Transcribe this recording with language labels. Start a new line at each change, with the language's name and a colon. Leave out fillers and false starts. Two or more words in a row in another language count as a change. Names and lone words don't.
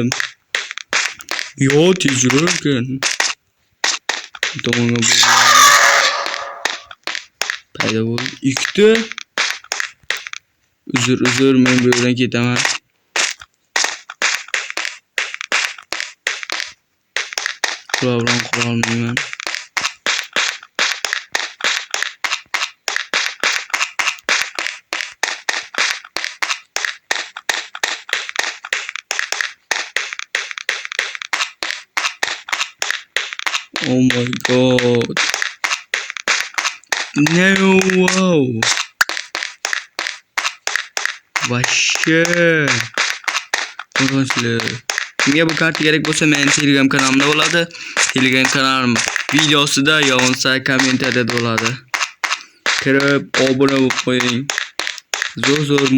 Uzbek: Yo, tezroqkin. Tomonga paydo bo'ldi. Ikkita. Uzr, men bu yerdan ketaman. Quroldan qurolmayman.
English: Oh my god. No, wow. Вообще.
Uzbek: Qo'rqinchli. Kimga bu karta kerak bo'lsa, men Telegram kanalimda bo'ladi. Telegram kanalim videosida yozsa kommentariyada bo'ladi. Kirib obuna bo'lib qo'ying.